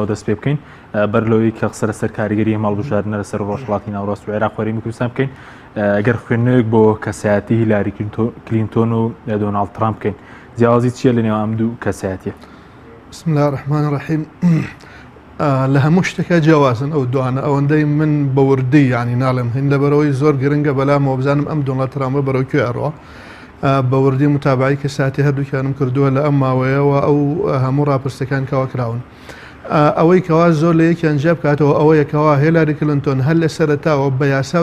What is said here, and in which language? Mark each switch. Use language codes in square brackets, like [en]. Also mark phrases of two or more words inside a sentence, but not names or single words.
[ckb] دەست پێ بکەین بەرلەوەی کە قسە لەسەر کاریگەری هەڵبژاردنە لەسەر ڕۆژهەڵاتی ناوەڕاست و عێراق وەرەمی کوردستان بکەین ئەگەر خوێندنەوەیەک بۆ کەسایەتی هیلاری کلینتۆن و دۆناڵد ترامپ بکەین جیاوازی چییە لە نێوان ئەم دوو کەسایەتیە؟ [ar] بسم الله الرحمن الرحیم [ckb] لە هەموو شتێکە جیاوازن ئەو دوانە ئەوەندەی من بەوردی یعنی ناڵێم هین لەبەرەوەی زۆر گرنگە بەلامەوە بزانم ئەم دۆناڵد ترامپە بەرەو کوێ ئەڕۆ بەوردی متابعی کەساتی هەردووکیانم کردووە لە ئەم ماوەیەوە ئەو هەموو ڕاپرسەکان کەوا کراون ئەوەی کەوا زۆر لە یەکیان جیا بکاتەوە ئەوەیە کەوا هیلاری کلینتۆن هەر لە سەرەتاوە بە یاسا